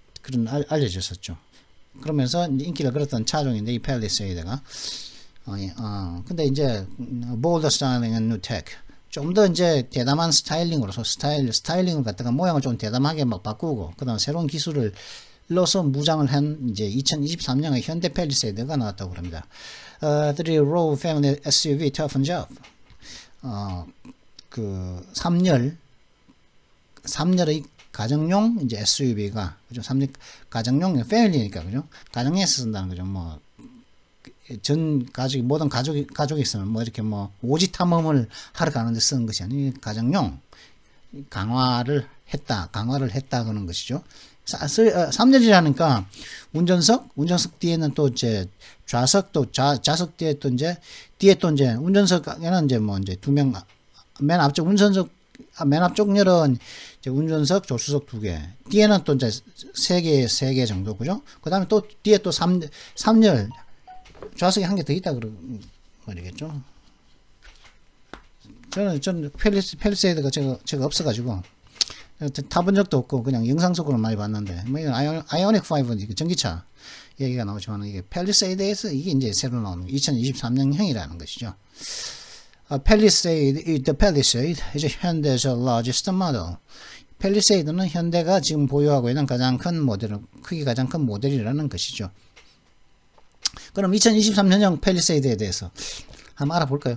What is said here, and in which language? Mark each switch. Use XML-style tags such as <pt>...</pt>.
<ko>그런 알려졌었죠. 그러면서 인기를 끌었던 차종인데 이 팰리세이드가 근데 이제</ko> <en>bolder styling and new tech</en> <ko>좀 더 이제 대담한 스타일링으로서 스타일링을 갖다가 모양을 좀 대담하게 막 바꾸고 그다음 새로운 기술을 넣어서 무장을 한 이제 2023년에 현대 팰리세이드가 나왔다고 합니다.</ko> <en>The Row Family SUV toughens up.</en> <ko>그 3열의 가정용 이제 SUV가 그죠? 3열 가정용 패밀리니까 그죠? 가정에서 쓴다는 거죠. 뭐 전 가족이 모든 가족이 있으면 뭐 이렇게 뭐 오지 탐험을 하러 가는데 쓰는 것이 아니고 가정용 강화를 했다 그런 것이죠. 3열이라니까 운전석 뒤에는 또 이제 좌석 또 좌석 뒤에 또 이제 운전석에는 이제 뭐 이제 두 명 맨 앞쪽 맨 앞쪽 열은 이제 운전석 조수석 2개 뒤에는 또 이제 3개 정도 그죠? 그다음에 또 뒤에 또 3열 좌석에 한 개 더 있다 그런 말이겠죠. 저는 팰리세이드가 제가 없어가지고 타본 적도 없고 그냥 영상 속으로 많이 봤는데 뭐 이건 아이오닉 5는 전기차 얘기가 나오지만 이게 팰리세이드에서 이게 이제 새로 나오는 2023년형이라는 것이죠.</ko> <en>The Palisade is Hyundai's largest model.</en> <ko>팰리세이드는 현대가 지금 보유하고 있는 크기 가장 큰 모델이라는 것이죠. 그럼 2023년형 팰리세이드에 대해서 한번 알아볼까요?</ko>